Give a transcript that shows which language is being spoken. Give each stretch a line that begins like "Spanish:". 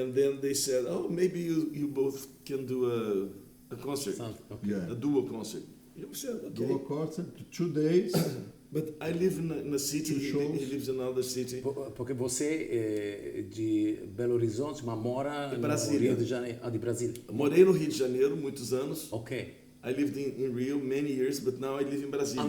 English: And then they said, oh, maybe you both can do a concert, a duo concert. You said, okay. Duo concert, 2 days. But I live in a city, he lives in another city.
Portuguese: Porque você é de Belo Horizonte, mas mora no Rio de Janeiro. Ah, de Brasília. Morei no Rio de Janeiro muitos anos.
English: Ok. I lived in Rio many years, but now I live in Brasília.